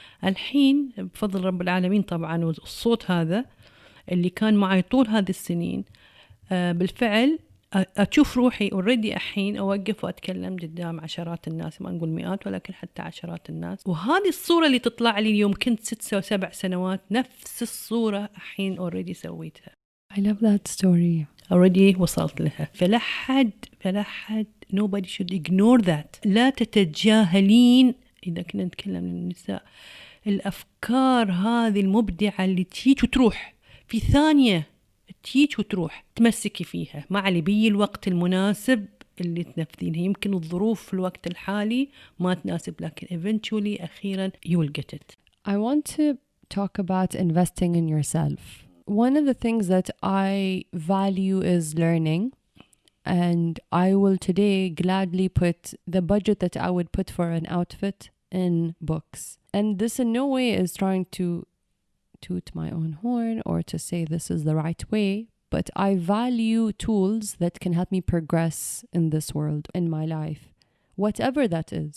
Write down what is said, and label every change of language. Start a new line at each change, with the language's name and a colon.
Arabic: الحين بفضل رب العالمين طبعا، والصوت هذا اللي كان معي طول هذه السنين بالفعل أشوف روحي
English: already
Arabic: الحين أوقف وأتكلم قدام عشرات الناس، ما نقول مئات ولكن حتى عشرات الناس. وهذه الصورة اللي تطلع لي اليوم كنت 6 أو 7 سنوات، نفس الصورة الحين
English: already
Arabic: سويتها.
English: I love that story. already
Arabic: وصلت لها. فلا حد
English: nobody should ignore that.
Arabic: لا تتجاهلين، إذا كنا نتكلم للنساء، الأفكار هذه المبدعة اللي تيجي وتروح في ثانية، تيجي وتروح، تمسكي فيها مع اللي بيجي الوقت المناسب اللي تنفذينها. يمكن الظروف في الوقت الحالي ما تناسب، لكن
English: eventually
Arabic: أخيرا
English: you will get it. I want to talk about investing in yourself. One of the things that I value is learning, and I will today gladly put the budget that I would put for an outfit in books. And this in no way is trying to toot my own horn or to say this is the right way, but I value tools that can help me progress in this world, in my life, whatever that is.